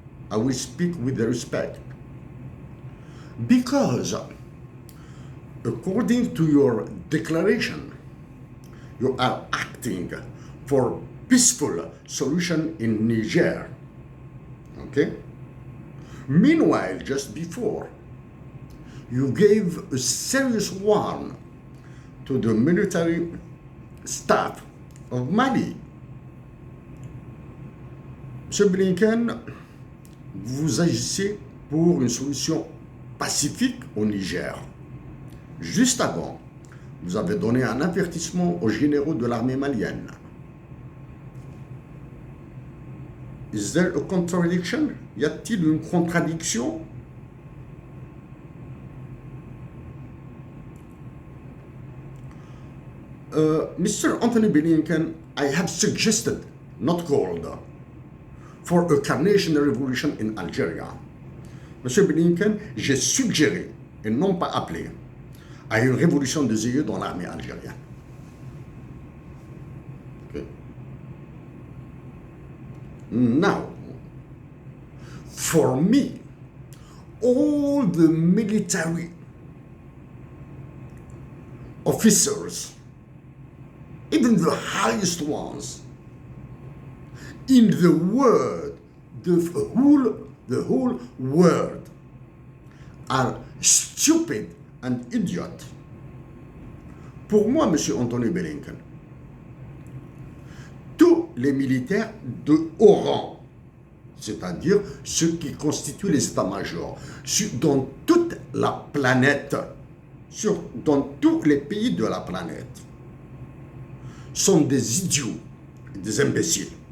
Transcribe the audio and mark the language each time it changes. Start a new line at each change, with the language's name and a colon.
English: I will speak with respect. Because according to your declaration, you are acting for peaceful solution in Niger. Okay? Meanwhile, just before, you gave a serious warning to the military staff of Mali.
French: M. Blinken, vous agissez pour une solution pacifique au Niger. Juste avant, vous avez donné un avertissement aux généraux de l'armée malienne.
English: Is there a contradiction?
French: Y a-t-il une contradiction?
English: Mr. Anthony Blinken, I have suggested, not called, for a carnation revolution in Algeria.
French: Monsieur Blinken, j'ai suggéré, et non pas appelé, à une révolution des yeux dans l'armée algérienne.
English: Okay. Now, for me, all the military officers, even the highest ones in the world, the whole world, are stupid and idiot.
French: Pour moi, M. Anthony Blinken, tous les militaires de haut rang, c'est-à-dire ceux qui constituent les états-majors, dans toute la planète, dans tous les pays de la planète, sont des idiots, des imbéciles.